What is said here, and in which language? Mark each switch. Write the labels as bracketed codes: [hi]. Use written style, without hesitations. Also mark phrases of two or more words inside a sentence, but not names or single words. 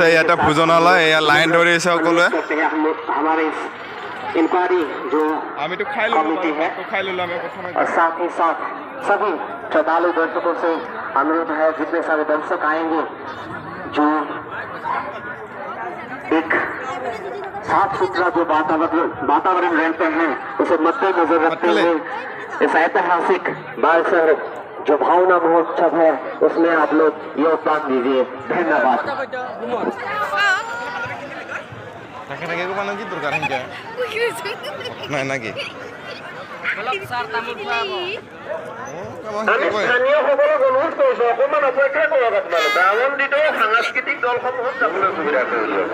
[as] ইয়াতে ভোজনালয় এয়া লাইন ধৰি আছে সকলোৱে। আমিতো খাই ললো আমি প্ৰথমে। [hi] साथ ही साथ सभी श्रद्धालु दर्शकों से अनुरोध है, जितने सारे दर्शक आएंगे जो एक साफ सुथरा जो वातावरण रहते हैं उसे मद्देनजर रखते हुए इस ऐतिहासिक बारेसहर जो भावना महोत्सव है उसमें आप लोग योगदान दीजिए। [as] धन्यवाद। সাংস্কৃতিক দলসমূহত যাবলৈ সুবিধা কৰি